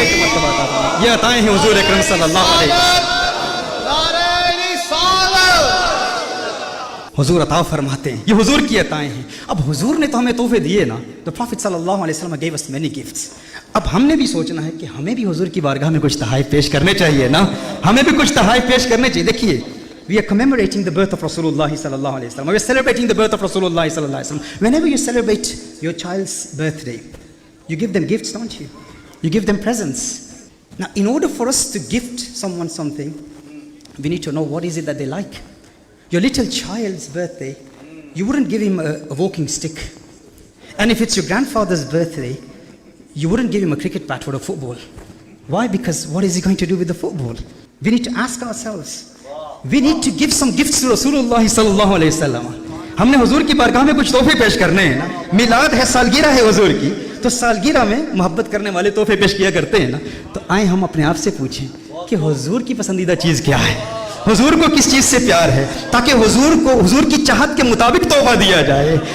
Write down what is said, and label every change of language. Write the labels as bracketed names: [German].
[Urdu] ایک مرتبہ یہ عطائیں ہیں حضور اکرم صلی اللہ علیہ وسلم. نعرہ رسالت. حضور عطا فرماتے ہیں, یہ حضور کی عطائیں ہیں. اب حضور نے تو ہمیں تحفے دیے نا. [English] The Prophet صلی اللہ علیہ وسلم gave us many gifts. [Urdu] اب ہم نے بھی سوچنا ہے کہ ہمیں بھی حضور کی بارگاہ میں کچھ تحائف پیش کرنے چاہیے نا. ہمیں بھی کچھ تحائف پیش کرنے چاہیے. [English] دیکھیے, we are commemorating the birth of Rasulullah sallallahu alaihi wasallam. We are celebrating the birth of Rasulullah sallallahu alaihi wasallam. Whenever you celebrate your child's birthday, you give them gifts, don't you? You give them presents. Now, in order for us to gift someone something, we need to know what is it that they like. Your little child's birthday, you wouldn't give him a walking stick. And if it's your grandfather's birthday, you wouldn't give him a cricket bat or a football. Why? Because what is he going to do with the football? We need to ask ourselves. We need to give some gifts to Rasulullah sallallahu alayhi wasallam. [Urdu] ہم نے حضور کی بارگاہ میں کچھ تحفے پیش کرنے ہیں نا. میلاد ہے, سالگرہ ہے حضور کی, تو سالگرہ میں محبت کرنے والے تحفے پیش کیا کرتے ہیں نا. تو آئیں ہم اپنے آپ سے پوچھیں کہ حضور کی پسندیدہ چیز کیا ہے, حضور کو کس چیز سے پیار ہے, تاکہ حضور کو حضور کی چاہت کے مطابق تحفہ دیا جائے.